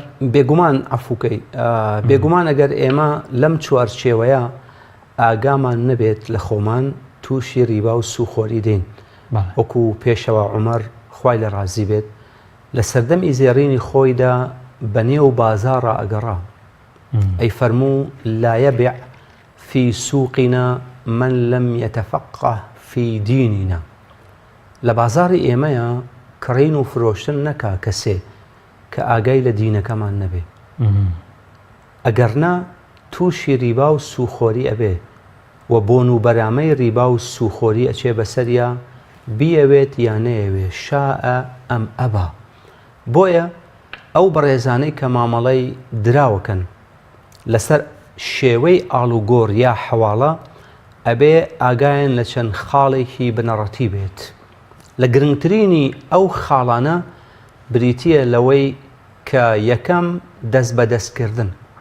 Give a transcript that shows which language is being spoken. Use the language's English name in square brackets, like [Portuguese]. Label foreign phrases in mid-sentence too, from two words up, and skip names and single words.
[Central Kurdish] بێگومان ئەفوکەی بێگومان ئەگەر ئێمە لەم چوارچێوەیە ئاگامان نەبێت لە خۆمان تووشی ڕیبا و سوخۆری دێن وەکو پێشەوە عومەر خوای لە ڕازی بێت لە سەردەمی زێڕینی خۆیدا بەنێو بازاڕە ئەگەڕا ئەی فەرموو [Arabic] لا يبع في سوقنا من لم يتفقه في ديننا [Central Kurdish] لە بازاڕی ئێمەیە کڕین و فرۆشتن نەکا کەسێ کە ئاگای لە دینەکەمان نەبێ ئەگەرنا تووشی ڕیبا و سوخۆری ئەبێ و بۆن و بەرامەی ڕیبا و سوخۆری ئەچێ بەسەریا بیەوێت یان نەیەوێ شاءە ئەم ئەبا بۆیە ئەو بەڕێزانەی کە مامەڵەی دراوەکەن لەسەر شێوەی ئاڵوگۆڕ یا حەواڵە ئەبێ ئاگایان لە چەند خاڵێکی بنەڕەتی بێت لە گرنگترینی ئەو خاڵانە بریتیە لەوەی کە یەکەم دەست بەدەستکردن